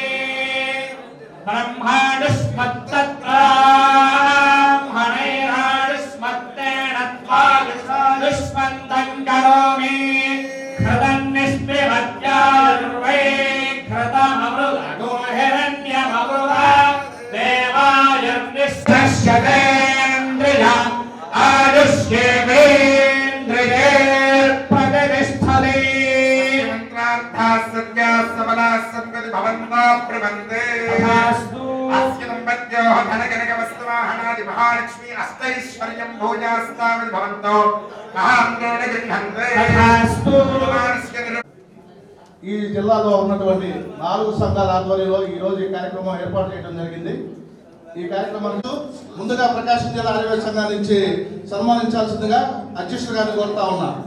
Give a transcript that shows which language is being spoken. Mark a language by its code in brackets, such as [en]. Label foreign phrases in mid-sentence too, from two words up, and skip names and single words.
[sa] ब्रह्मायुष्मत्तत्राह्मणैरायुष्मत्तेन त्वायुषायुष्मन्दं करोमि कृतन्निष्पिभत्यायुर्वै कृतममृतगो हिरण्यममृता देवायुर्निष्ठस्यतेन्द्रिय आयुष्येवेन्द्रिये प्रतिष्ठते मंत्रार्थाः सत्याः सबलाः सद्गति भवन्तो प्रबन्धे तथास्तु अस्य दम्पत्योः धनकनकवस्तुवाहनादि महालक्ष्मी अष्टैश्वर्यं भोजास्तावद् भवन्तो महान्तेन गृह्णन्ते तथास्तु [te] ఈ జిల్లాలో ఉన్నటువంటి 4 సంఘాల ఆధ్వర్యంలో ఈ రోజు ఈ కార్యక్రమం ఏర్పాటు చేయడం జరిగింది. ఈ కార్యక్రమంలో ముందుగా ప్రకాశం జిల్లా ఆర్యవేద సంఘం నుంచి సన్మానించాల్సిందిగా అధ్యక్షుడు గారిని కోరుతా ఉన్నా.